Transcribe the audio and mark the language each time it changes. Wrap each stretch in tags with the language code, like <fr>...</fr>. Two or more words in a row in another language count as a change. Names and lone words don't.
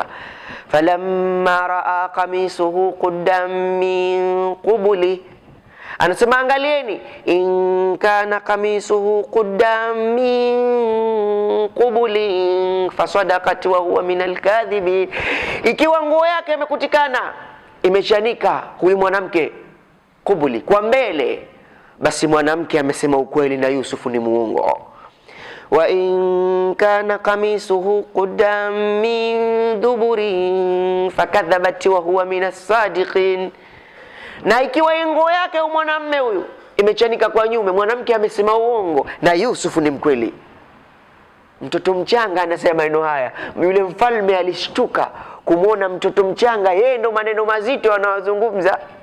<ar>فلما رأى قميصه قد من قبل,</ar> <sw>anasema angalieni,</sw> <ar>إن كان قميصه قد من قبل فصدقت وهو من الكاذبين,</ar> <sw>ikiwa nguo yake imekutikana imechanika huyu mwanamke qubuli kwa mbele, basi mwanamke amesema ukweli na Yusufu ni muongo.</sw> <ar>وإن كان قميصه قد من دبر فكذبت وهو من الصادقين,</ar> <sw>na ikiwa nguo yake mwanamume huyu imechanika kwa nyume, mwanamke amesema uongo na Yusufu ni mkweli. Mtoto mchanga anasema maneno haya, yule mfalme alishtuka kumwona mtoto mchanga, yeye ndo maneno mazito anawazungumza.</sw>